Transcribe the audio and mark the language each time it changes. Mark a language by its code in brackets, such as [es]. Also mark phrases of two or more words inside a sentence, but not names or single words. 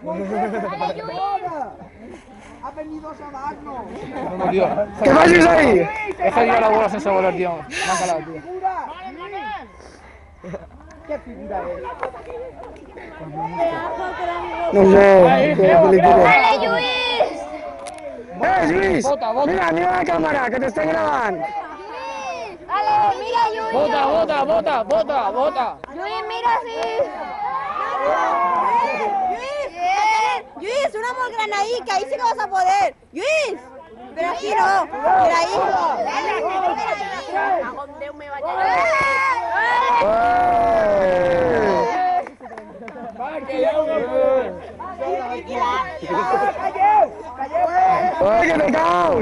[es] Ha venido a darnos. No, tío. ¿Qué haces ahí? Deja de ir a la bola sin saber, tío. Me han calado, tío. ¿Qué figura es? No sé. ¡Dale, Lluis! Lluís. Bota, bota. Mira, mira la cámara, que te estoy grabando. ¡Dale, mira, Lluis! Bota, bota, bota, bota, bota. ¡Lluis, mira, sí! ¡Lluis, una granadica! Ahí sí que vas a poder. ¡Lluis! Pero aquí no. Mira ahí. ¡Oye, que me caos!